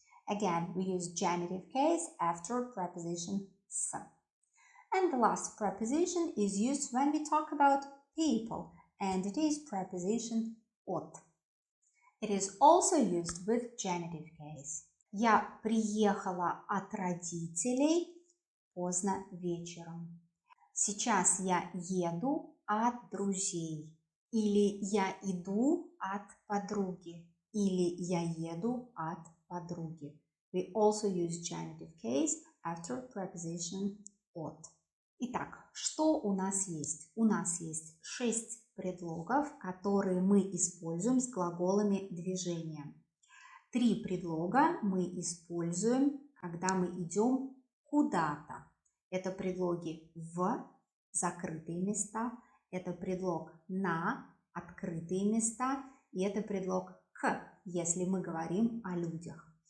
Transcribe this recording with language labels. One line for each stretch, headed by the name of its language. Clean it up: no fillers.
English: Again, we use genitive case after preposition с. And the last preposition is used when we talk about people, and it is preposition от. It is also used with genitive case.
Russian: Я приехала от родителей поздно вечером. Сейчас я еду от друзей. Или я иду от подруги. Или я еду от подруги.
English: We also use genitive case after preposition от.
Russian: Итак, что у нас есть? У нас есть 6 предлогов, которые мы используем с глаголами движения. 3 предлога мы используем, когда мы идем куда-то. Это предлоги в закрытые места, это предлог на открытые места, и это предлог к, если мы говорим о людях.